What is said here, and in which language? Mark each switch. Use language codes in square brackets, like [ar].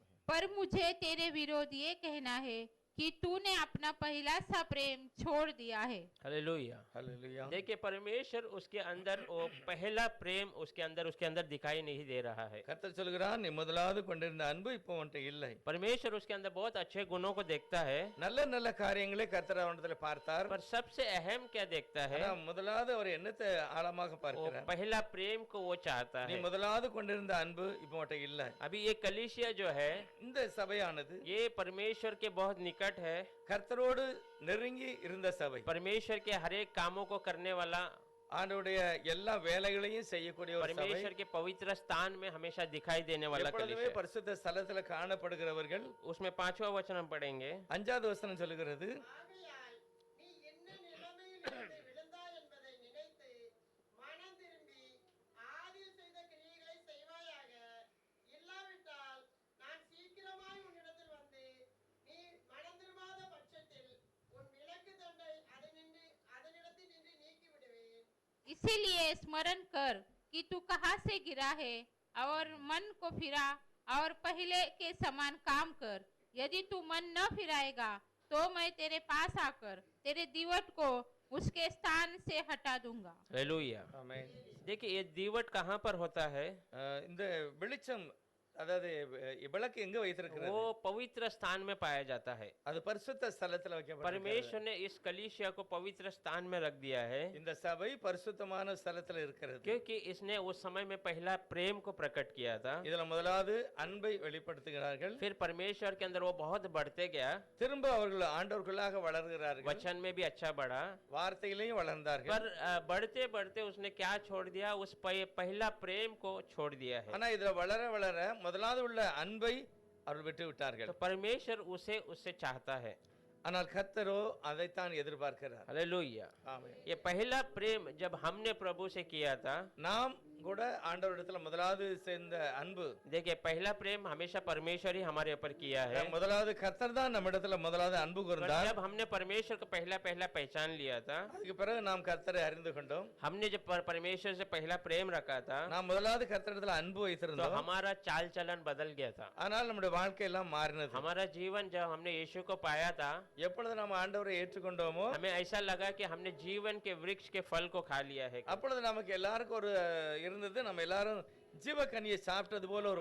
[hi] पर मुझे तेरे विरोध ये कहना है कि तूने अपना पहला सा प्रेम छोड़ दिया है। हालेलुया। [ta] ஹல்லேலூயா. [hi] देखिए परमेश्वर उसके अंदर वो पहला प्रेम उसके अंदर दिखाई नहीं दे रहा है। [ta] கர்த்தர் சொல்கிறார், நீ முதலாவது கொண்டிருந்த அன்பு இப்போ உன்கிட்ட இல்லை. [hi] परमेश्वर उसके अंदर बहुत अच्छे गुणों को देखता है, [ta] நல்ல நல்ல காரியங்களை கர்த்தர் அவனிடத்தில் பார்த்தார். [hi] पर सबसे अहम क्या देखता है, [ta] ஆனா முதலாவது அவர் என்னத்தை ஆழமாக [hi] वो [ta] பார்க்கிறார்? [hi] पहला प्रेम को वो चाहता [ta] நீ [hi] है। [ta] முதலாவது கொண்டிருந்த அன்பு இப்போ உன்கிட்ட இல்லை. [hi] अभी ये कलीसिया जो है [ta] இந்த சபையானது [hi] ये परमेश्वर के बहुत निकट है। [ta] கர்த்தரோடு நெருங்கி இருந்த சபை. [hi] परमेश्वर के हर एक कामों को करने वाला [ta] ஆண்டவருடைய எல்லா வேலைகளையும் செய்யக்கூடிய ஒரு சபை, [hi] परमेश्वर के पवित्र स्थान में हमेशा दिखाई देने वाला [ta] எப்பொழுதுமே [hi] कलीसिया। [ta] பரிசுத்த ஸ்தலத்துல காணப்படுகிறவர்கள்। [hi] उसमें 5वां वचन हम पढ़ेंगे। [ta] 5வது வசனம் சொல்லுகிறது, ஆகையால் நீ என்ன நிலைமையில் இருந்து விழுந்தாய் என்பதை நினைத்து மனம் திரும்பி ஆதியில் செய்த கிரியைகளை செய்வாயாக. இல்லாவிட்டால் நான் சீக்கிரமாய் உன்னிடத்தில் வந்து நீ மனம் திரும்பாத பட்சத்தில் உன் விளக்கு தண்டை அதனிடத்தில் நின்று நீக்கி விடுவேன். [hi] इसीलिए स्मरण कर कि तू कहाँ से गिरा है और मन को फिरा और पहले के समान काम कर। यदि तू मन न फिराएगा तो मैं तेरे पास आकर तेरे दीवट को उसके स्थान से हटा दूंगा। हालेलुया। [ta] ஆமென்। [hi] देखिए ये दीवट कहाँ पर होता है? [ta] இந்த வெளிச்சம், அதாவது விளக்கு எங்க வைத்திருக்கிறது? [hi] वो पवित्र स्थान में पाया जाता है। [ta] அது பரிசுத்த ஸ்தலத்துல வைக்கப்பட்டிருக்கிறது। [hi] परमेश्वर ने इस कलीसिया को पवित्र स्थान में रख दिया है, [ta] இந்த சபை பரிசுத்தமான ஸ்தலத்துல இருக்கிறது। [hi] क्योंकि इसने उस समय में पहला प्रेम को प्रकट किया था। [ta] இதுல முதலாவது அன்பை வெளிப்படுத்துகிறார்கள்। [hi] फिर परमेश्वर के अंदर वो बहुत बढ़ते गया, [ta] திரும்ப அவர்கள் ஆண்டவர்களாக வளர்கிறார்கள்। [hi] वचन में भी अच्छा बढ़ा, [ta] வார்த்தையிலையும் வளர்ந்தார்கள்। [hi] पर बढ़ते बढ़ते उसने क्या छोड़ दिया? उस पहला प्रेम को छोड़ दिया है। [ta] ஆனா இதுல வளர வளர முதலாவது உள்ள அன்பை அவர்கள் விட்டு விட்டார்கள்। [hi] तो परमेश्वर उसे उससे चाहता है। [ta] ஆனால் கர்த்தரோ அதைத்தான் எதிர்பார்க்கிறார்। [hi] हालेलुया। [ta] ஆமென்। [hi] ये पहला प्रेम जब हमने प्रभु से किया था, [ta] நாம் கூட ஆண்டவரிடத்துல முதலாவது சேர்ந்த அன்பு, [hi] देखिए पहला प्रेम हमेशा परमेश्वर ही हमारे ऊपर किया है। [ta] முதலாவது கர்த்தர் தான் நம்மிடத்துல முதலாவது அன்பு [hi] पर [ta] கூர்ந்தார்। [hi] जब हमने परमेश्वर को पहला पहचान लिया था, [ta] அதுக்கு பிறகு நாம் கர்த்தரை அறிந்து கொண்டோம்। [hi] हमने जब परमेश्वर से पहला प्रेम रखा था, [ta] நாம் முதலாவது கர்த்தரிடத்துல அன்பு [hi] तो [ta] வைத்திருந்தோம்। [hi] हमारा चाल चलन बदल गया था। [ta] ஆனால் நம்முடைய வாழ்க்கை எல்லாம் மாறினது। [hi] हमारा जीवन जब हमने यीशु को पाया था, [ta] எப்பொழுது நாம் ஆண்டவரை ஏற்றுக்கொண்டோமோ [hi] हमें ऐसा लगा कि हमने जीवन के वृक्ष के फल को खा लिया है। [ta] அப்பொழுது நமக்கு எல்லாருக்கும் ஒரு இருந்தது, நம்ம எல்லாரும் ஜீவக்கனியை சாப்பிட்டது போல ஒரு